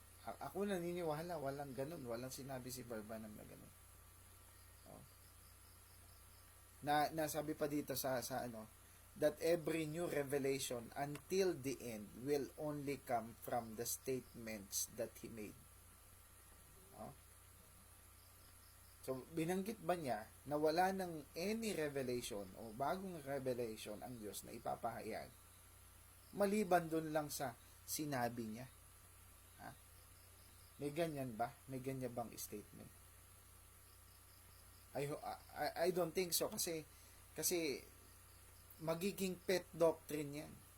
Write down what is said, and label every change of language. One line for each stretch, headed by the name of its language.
Filipino: Ako naniniwala, walang ganun. Walang sinabi si Brother Branham na ganun. Oh. Nasabi pa dito sa
English: that every new revelation until the end will only come from the statements that he made. Oh.
Filipino: So, binanggit ba niya na wala ng any revelation o bagong revelation ang Diyos na ipapahayag maliban dun lang sa sinabi niya? Ha? May ganyan ba? May ganyan bang statement?
English: I don't think so
Filipino: kasi magiging
English: pet doctrine yan.